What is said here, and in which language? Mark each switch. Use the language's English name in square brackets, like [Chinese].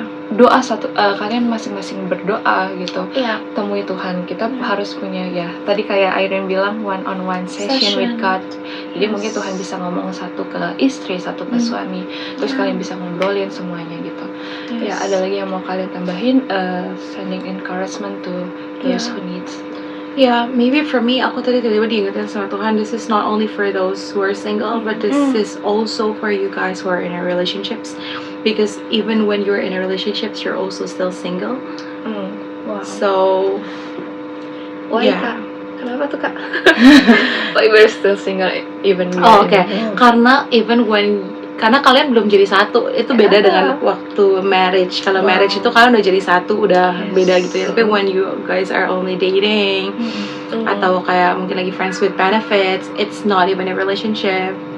[Indonesian] Doa kalian masing-masing berdoa gitu, temui Tuhan. Kita harus punya tadi kayak Irene bilang one-on-one session with God. Jadi mungkin Tuhan bisa ngomong satu ke istri, satu ke suami, terus kalian bisa ngobrolin semuanya gitu. Ada lagi yang mau kalian tambahin? [English] Sending encouragement to those who needs. Maybe for me, aku tadi tiba-tiba diingetin sama Tuhan, this is not only for those who are single, but this is also for you guys who are in a relationships. Because even when you're in a relationship, you're also still single. Wow. So, [Indonesian] Why, Kak? Kenapa tuh, Kak? [English] Why we're still single even [Indonesian] Karena karena kalian belum jadi satu, itu beda dengan waktu marriage. Kalau marriage itu kalian udah jadi satu, udah beda gitu ya. [English] Tapi when you guys are only dating, atau kayak mungkin lagi friends with benefits, it's not even a relationship.